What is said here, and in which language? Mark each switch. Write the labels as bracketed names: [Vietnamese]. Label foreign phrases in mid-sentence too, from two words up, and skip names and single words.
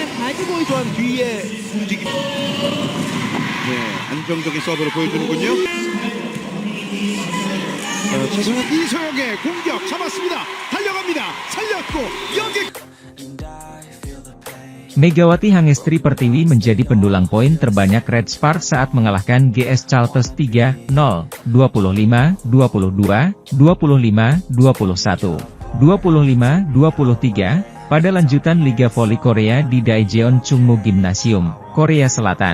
[Korean] 라이트보이 또한 뒤에 움직임. 네, 안정적인 서브를 보여주는군요. 최승현 이소영의 공격 잡았습니다. 달려갑니다. 살렸고 여기. [Indonesian] Megawati Hangestri Pertiwi menjadi pendulang poin terbanyak Red Sparks saat mengalahkan GS Chalters 3-0, 25-22, 25-21, 25-23, pada lanjutan Liga Voli Korea di Daejeon Chungmu Gymnasium, Korea Selatan.